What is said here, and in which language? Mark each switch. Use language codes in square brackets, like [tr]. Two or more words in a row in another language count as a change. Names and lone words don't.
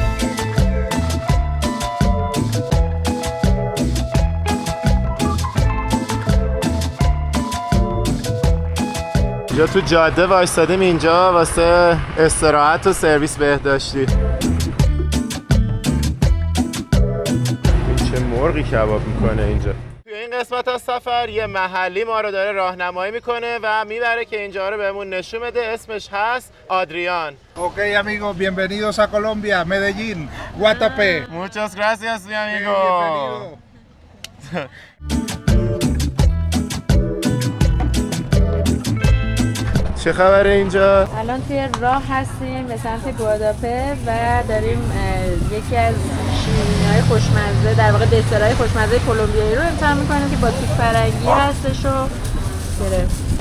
[fa] اینجا تو جاده وایستادیم اینجا واسه استراحت و سرویس بهداشتی. چه مرغی کباب میکنه اینجا. توی این قسمت از سفر یه محلی ما رو داره راهنمایی میکنه و میبره که اینجا رو بهمون نشون بده. اسمش هست آدریان. [es] Ok amigos, bienvenidos a Colombia, Medellín, Guatapé. Muchas gracias mi amigo. [fa] چه خبره اینجا؟ الان توی راه هستیم به سمت گواداپه و داریم یکی از شیرینی‌های خوشمزه، در واقع دسرهای خوشمزه کلمبیایی رو امتحان می‌کنیم که با توت فرنگی هستش و گرفت.